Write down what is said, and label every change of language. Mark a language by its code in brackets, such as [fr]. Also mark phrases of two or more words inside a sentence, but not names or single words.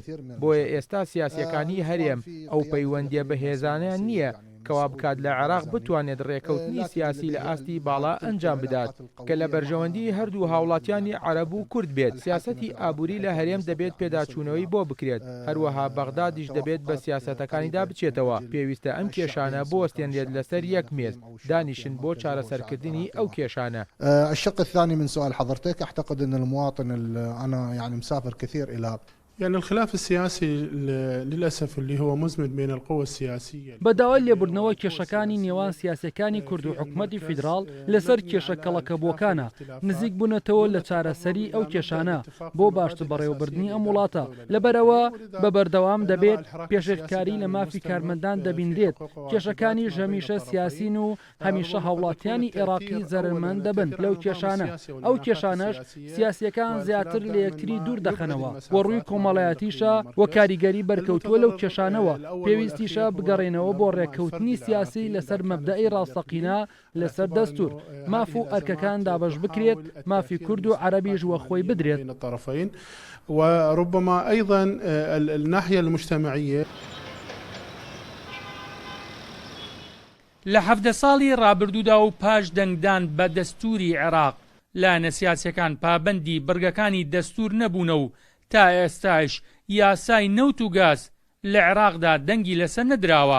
[ckb] بۆیە ئێستا سیاسیەکانی هەرێم ئەو پەیوەندیە بەهێزانیان نییە کەوا بکات لە عێراق بتوانێت ڕێکەوتنی سیاسی لە ئاستی باڵا ئەنجام بدات کە لە بەرژەوەندی هەردوو هاوڵاتیانی عەرەب و کورد بێت. سیاسەتی ئابووری لە هەرێم دەبێت پێداچوونەوەی بۆ بکرێت. هەروەها بەغدادیش دەبێت بە سیاسەتەکانیدا بچێتەوە. پێویستە ئەم کێشانە بوەستێنرێت لەسەر یەک مێز دانیشن بۆ چارەسەرکردنی ئەو کێشانە. [ar] الشق الثاني من سؤال حضرتك أعتقد أن المواطن أنا يعني مسافر كثير إلى يعني الخلاف السياسي للأسف اللي هو مزمن بين القوى السياسية. [ckb] بەداوای لێبوردنەوە کێشەکانی نێوان سیاسەکانی کورد و حکوومەتی فیدراڵ لەسەر کێشە کەڵەکەبووەکانە نزیک بوونەتەوە لە چارەسەری ئەو کێشانە بۆ باشتر بەڕێوەبردننی ئەم وڵاتە. لەبەرەوە بە بەردەوام دەبێت پێشێککاری لە مافی کارمەندان دەبیندرێت. کێشەکانی هەمیشە سیاسین و هەمیشە هاوڵاتیانی عێراقی زەرمەند دەبن لەو کێشانە. ئەو کێشانەش سیاسیەکان زیاتر لە یەکتری دوور دەخەنەوە و ڕووی کۆمەڵایەتیشە و کاریگەری بەرکەوتووە لەو کێشانەوە. پێویستیشە بگەڕێنەوە بۆ ڕێککەوتنی سیاسی لەسەر مەبدەئی ڕاستەقینە لەسەر دەستور. ماف و ئەرکەکان دابەش بکرێت، مافی کورد و عەرەبیش وە خۆی بدرێت. [ar] وربما أيضا الناحية المجتمعية. [ckb] لە 17 ساڵی ڕابردوودا و پاش دەنگدان بە دەستوری عێراق لایەنە سیاسیەکان پابەندی بڕگەکانی دەستور نەبوونە و تا ئێستاش یاسای نەوت و گاز لە عێراقدا دەنگی لەسەر نەدراوە.